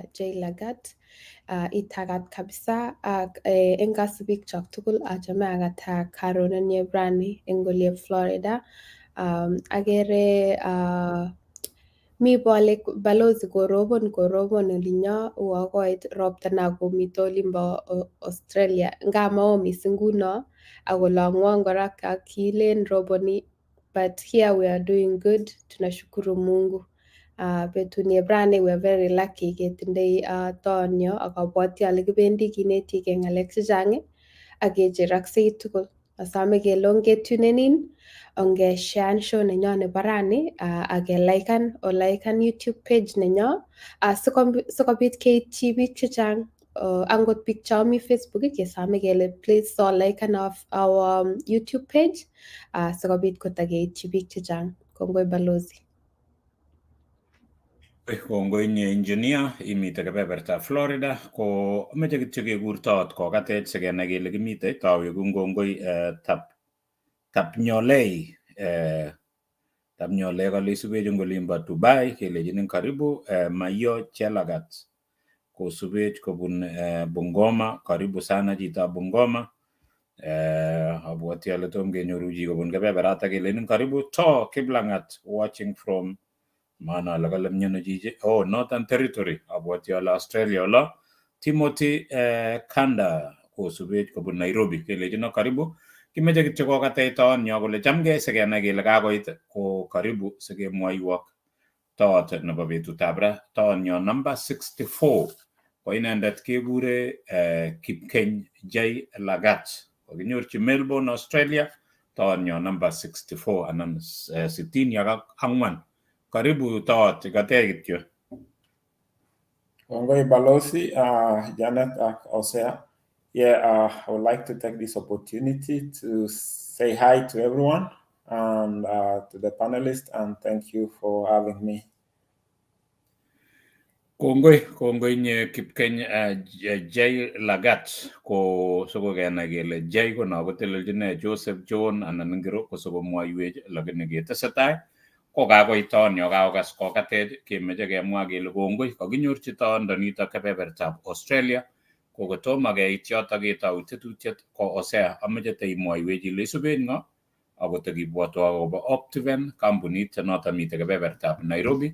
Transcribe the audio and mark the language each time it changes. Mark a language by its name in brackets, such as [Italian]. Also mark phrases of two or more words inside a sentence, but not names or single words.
[Kalenjin] J Lagat itagat kabisa ak eng kasubik chok tugul achame akata karonenye rani eng olie Florida. Agere mi bole balozi korobon olinyo uakoit ropta na komito olimbo Australia nga mao mising nguno akolangwang kora kilen roboni, [English] but here we are doing good. [Swahili] Tunashukuru Mungu. [Kalenjin] Betuni brani [English] we are very lucky [Kalenjin] ketindoi tonyo akabwati ale kibendi kinetige ngalek chechang akecheraksei tugul. Asame kelonge tunenin onge share show nenyo nebo rani ake likean YouTube page nenyo sikobit keityi biik chechang. Angot biik chomi Facebook kesame kele [English] please so like our YouTube page [Kalenjin] sikobit kotakeityi biik chechang. Kongoi balozi. Kongoi nye engineer imite kebeberta Florida ko meche kityo kekur toot kokatech sikenai kele kimite taweku ngongoi Tapnyolei kale isubech eng olimbo Dubai kelejinin karibu Mayo Chelagat kosubech kobun Bungoma. [Swahili] Karibu sana [Kalenjin] chito Bungoma. Abwoti ale tom kenyoru chi kobun kebeberata kelenin karibu to Kiplangat [English] watching from [Kalenjin] maana ala kale mnyono chichi Northern Territory abwoti ale Australia lo Timothy Kanda kosubech kobun Nairobi kelejino karibu. Kimeche kityo kokatech toonyo kole chamgei sikenai kele kakoit ko karibu sikemwoiwok toot nebo betutab ra. Toonyo number 64 ko inendet kekure Kipkeny J Lagat. Kokinyorchi Melbourne Australia toonyo number 64 anan 64. Karibu toot katech kityo. Kongoi balozi Janet Osea. [English] Yeah, I would like to take this opportunity to say hi to everyone and to the panelists and thank you for having me. [Kalenjin] Kongoi nye Kipkeny J Lagat ko soko kenai kele J ko no kotelelchine Joseph John anan ngiro ko soko mwoiwech lakini ketesetai ko kakoit toonyo kakokas kokatech kemeche kemwa kele kongoi kakinyorchi toondo nito kebebertab Australia ko kotomo keit yoto ketou tetutiet ko Osea ameche teimwoiwech ile isubech ngo ako tekibwotwo akobo Optiven kampunit noto mitei kebebertab Nairobi.